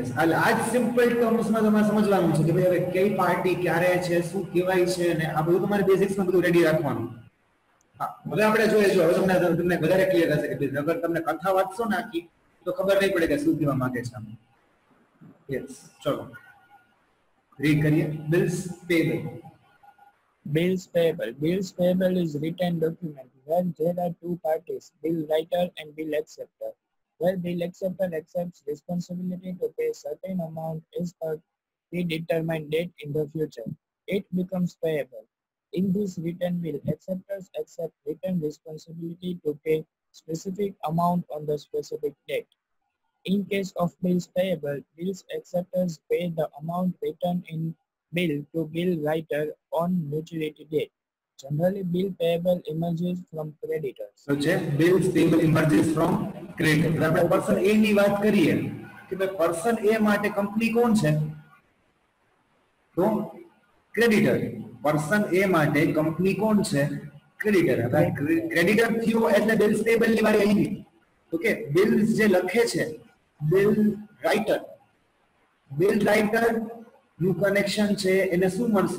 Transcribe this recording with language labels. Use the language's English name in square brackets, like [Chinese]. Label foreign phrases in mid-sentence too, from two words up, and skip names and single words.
[Gujarati] આ જ [English] simple termsમાં [Gujarati] તમારે સમજવાનું છે કે ભાઈ હવે કઈ પાર્ટી ક્યારે છે, શું કહેવાય છે, અને આ બધું તમારે બેઝિક્સમાં બધું રેડી રાખવાનું. હવે આપણે જોઈએ જો હવે તમને વધારે ક્લિયર હશે કે અગર તમને કથા વાંચશો ને આખી તો ખબર નહીં પડે કે શું કહેવા માંગે છે આમ. યસ. ચલો રીડ કરીએ. [English] bills payable. Bills payable is written document where there are two parties, bill writer and bill acceptor. Where bill acceptor accepts responsibility to pay certain amount as per predetermined date in the future, it becomes payable. In this written bill, acceptors accept written responsibility to pay specific amount on the specific date. In case of bills payable, bills acceptors pay the amount written in bill to bill writer on maturity date. Generally, bill payable emerges from creditors. [Gujarati] તો છે [English] bills payable emerges from creditors. [Gujarati] આપણે પર્સન એ ની વાત કરીએ કે ભાઈ પર્સન એ માટે કંપની કોણ છે? તો ક્રેડિટર. પર્સન એ માટે કંપની કોણ છે? ક્રેડિટર. હવે ક્રેડિટર થયો એટલે [English] bills payable [Gujarati] ની વારી આવી. ઓકે, બિલ્સ જે લખે છે [English] bill writer [Gujarati] નું કનેક્શન છે એને શું મળશે?